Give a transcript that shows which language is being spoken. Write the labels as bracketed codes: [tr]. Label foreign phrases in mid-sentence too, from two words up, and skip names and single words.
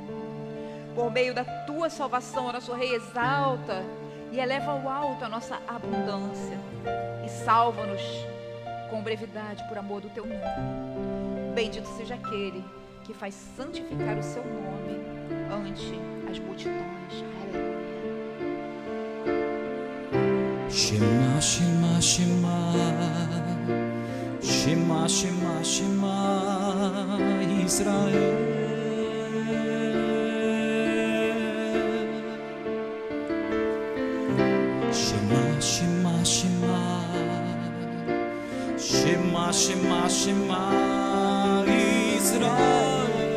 [pt] Por meio da tua salvação, o nosso Rei exalta e eleva ao alto a nossa abundância, e salva-nos com brevidade por amor do teu nome. Bendito seja aquele que faz santificar o seu nome ante as multidões. Aleluia. [he] שמע שמע שמע שמע שמע שמע ישראל. שמע שמע שמע שמע שמע ישראל.